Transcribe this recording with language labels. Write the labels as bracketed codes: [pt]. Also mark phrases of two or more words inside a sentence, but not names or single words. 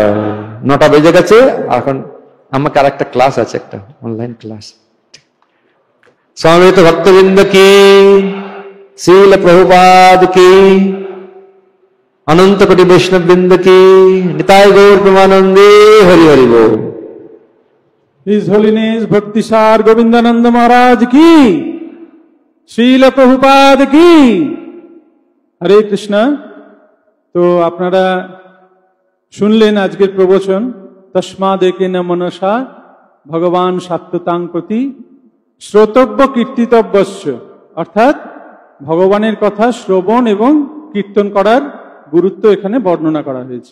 [bn] 9টা বেজে গেছে, এখন আমাকে আর একটা ক্লাস আছে, একটা অনলাইন ক্লাস। সমবেত ভক্তবৃন্দ কি, শ্রীল প্রভুপাদ কি, অনন্ত কোটি বৈষ্ণব বৃন্দ কি, নিতাই গৌর প্রেমানন্দে হরি হরি বল। [en] His Holiness [bn] Bhaktisar Govindananda Maharaj ki, Srila Prabhupada ki, Hare Krishna। তো আপনারা শুনলেন আজকের প্রবচন, [sa] तस्माद् एकेन मनसा भगवान् सात्वतां प्रति श्रोतव्य कीर्तितव्यस्य, [bn] অর্থাৎ ভগবানের কথা শ্রবণ এবং কীর্তন করার গুরুত্ব এখানে বর্ণনা করা হয়েছে।